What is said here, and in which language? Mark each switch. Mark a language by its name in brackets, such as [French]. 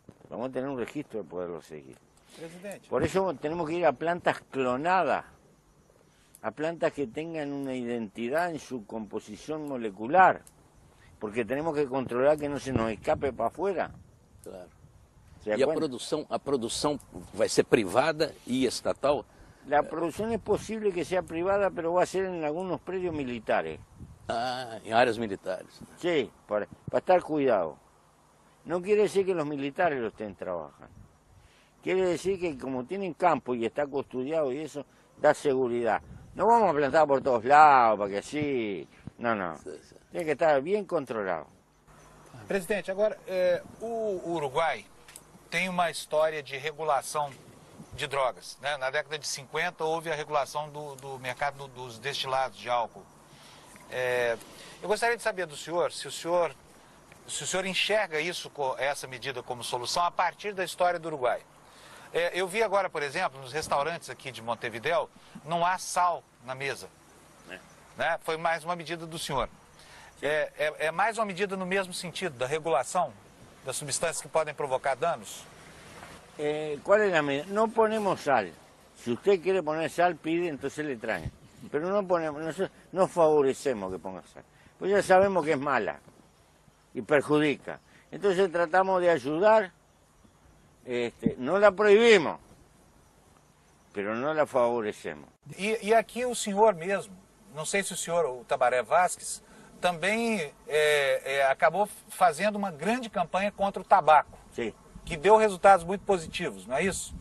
[Spanish] Vamos a tener un registro de poderlo seguir. Presidente. Por eso tenemos que ir a plantas clonadas, a plantas que tengan una identidad en su composición molecular, porque tenemos que controlar que no se nos escape para afuera. Claro. [Portuguese] E a produção vai ser privada [Spanish] y estatal? La producción es posible que sea privada, pero va a ser en algunos predios militares. Ah, en áreas militares. Sí, para estar cuidado. No quiere decir que los militares lo estén trabajando. Quiere decir que como tienen campo y está custodiado y eso, da seguridad. No vamos a plantar por todos lados, para que así... No. Tiene que estar bien controlado. [Portuguese] Presidente, agora, o Uruguai tem uma história de regulação de drogas, né? Na década de 50 houve a regulação do mercado dos destilados de álcool. Eu gostaria de saber do senhor se o senhor enxerga isso, essa medida como solução a partir da história do Uruguai. Eu vi agora, por exemplo, nos restaurantes aqui de Montevidéu, não há sal na mesa. Né? Foi mais uma medida do senhor. É mais uma medida no mesmo sentido, da regulação? das substâncias que podem provocar danos? [Spanish] ¿Cuál es la medida? No ponemos sal. Si usted quiere poner sal, pide, entonces le traen. Pero no ponemos, nosotros no favorecemos que ponga sal. Pues ya sabemos que es mala y perjudica. Entonces tratamos de ayudar, no la prohibimos, pero no la favorecemos. [Portuguese] E aqui o senhor mesmo, não sei se o senhor, o Tabaré Vázquez, também acabou fazendo uma grande campanha contra o tabaco. [Spanish] Sí. [Portuguese] Que deu resultados muito positivos, não é isso?